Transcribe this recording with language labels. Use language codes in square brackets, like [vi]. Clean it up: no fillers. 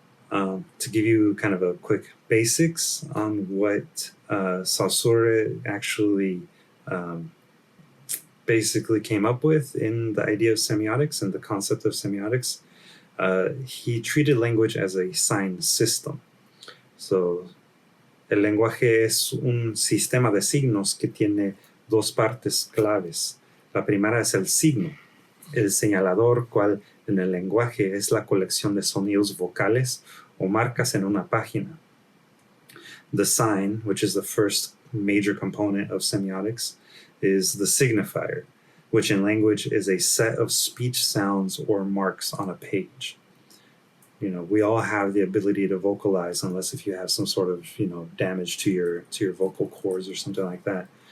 [en] To give you kind of a quick basics on what Saussure actually basically came up with in the idea of semiotics and the concept of semiotics, he treated language as a sign system. [es] So, el lenguaje es un sistema de signos que tiene dos partes claves. La primera es el signo, el señalador, cual en el lenguaje es la colección de sonidos vocales o marcas en una página. [en] The sign, which is the first major component of semiotics, is the signifier, which in language is a set of speech sounds or marks on a page. We all have the ability to vocalize, unless if you have some sort of, damage to your vocal cords or something like that.